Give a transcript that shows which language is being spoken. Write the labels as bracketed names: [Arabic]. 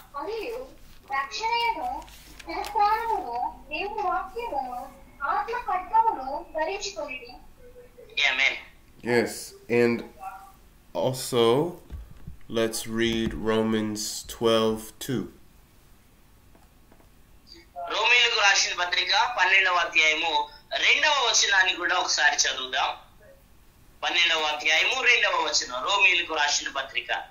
[Telugu] మరియు రక్షణను శిరస్త్రాణమును దేవుని వాక్యమును ఆత్మ ఖడ్గమును ధరించుకొనిడి. ఆమేన్. [English] Yes, and also let's read Romans 12:2. [Telugu] రోమీయులకు రాసిన పత్రిక 12వ అధ్యాయము 2వ వచనాన్ని కూడా ఒకసారి చదువుదాం. 12వ అధ్యాయము 2వ వచనం రోమీయులకు రాసిన పత్రిక.